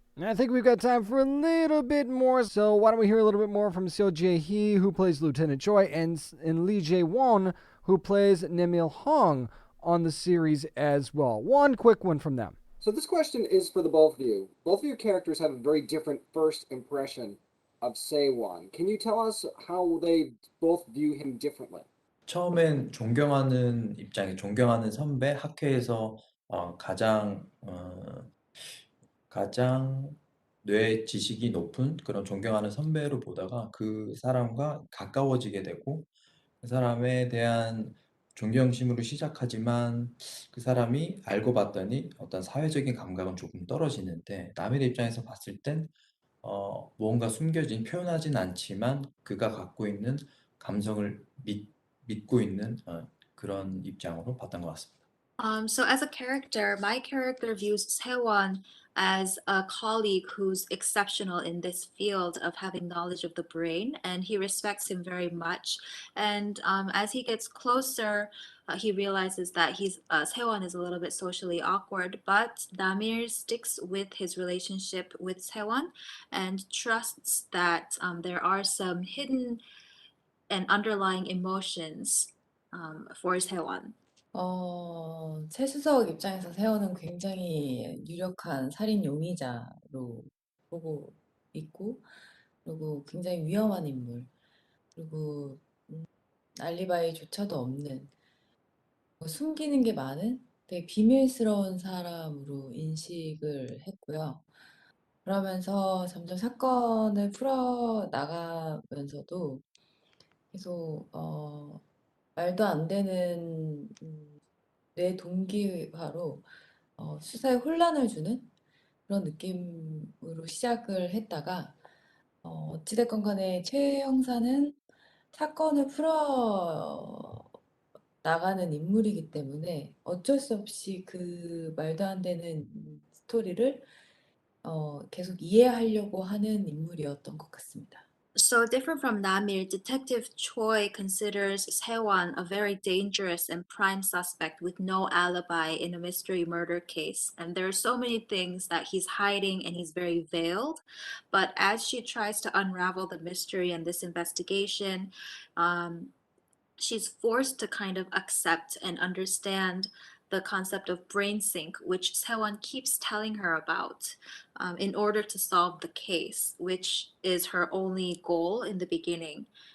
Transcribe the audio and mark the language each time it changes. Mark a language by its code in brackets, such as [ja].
[en] And I think we've got time for a little bit more. So why don't we hear a little bit more from Seo Jae-hee, who plays Lieutenant Choi, and Lee Jae-won, who plays Nemil Hong on the series as well. One quick one from them. So this question is for the both of you. Both of your characters have a very different first impression of Sewon. Can you tell us how they both view him differently? [ko] 처음엔 존경하는 입장에 존경하는 선배 학회에서 가장 뇌 지식이 높은 그런 존경하는 선배로 보다가 그 사람과 가까워지게 되고 그 사람에 대한 존경심으로 시작하지만 그 사람이 알고 봤더니 어떤 사회적인 감각은 조금 떨어지는데 남의 입장에서 봤을 땐 무언가 숨겨진 표현하진 않지만 그가 갖고 있는 감성을 믿고 있는 그런 입장으로 봤던 것 같습니다. [en] So as a character, my character views Sewon as a colleague who's exceptional in this field of having knowledge of the brain, and he respects him very much. And as he gets closer, he realizes that Sewon is a little bit socially awkward, but Namir sticks with his relationship with Sewon and trusts that there are some hidden and underlying emotions for Sewon. [ko] 최수석 입장에서 세호는 굉장히 유력한 살인 용의자로 보고 있고, 그리고 굉장히 위험한 인물, 그리고 알리바이조차도 없는, 숨기는 게 많은 되게 비밀스러운 사람으로 인식을 했고요. 그러면서 점점 사건을 풀어 나가면서도 계속 말도 안 되는 뇌 동기화로 수사에 혼란을 주는 그런 느낌으로 시작을 했다가 어찌됐건 간에 최 형사는 사건을 풀어 나가는 인물이기 때문에 어쩔 수 없이 그 말도 안 되는 스토리를 계속 이해하려고 하는 인물이었던 것 같습니다. [en] So different from Namir, Detective Choi considers Sewon a very dangerous and prime suspect with no alibi in a mystery murder case. And there are so many things that he's hiding and he's very veiled. But as she tries to unravel the mystery and this investigation, she's forced to kind of accept and understand the concept of brain sync, which Sewon keeps telling her about in order to solve the case, which is her only goal in the beginning.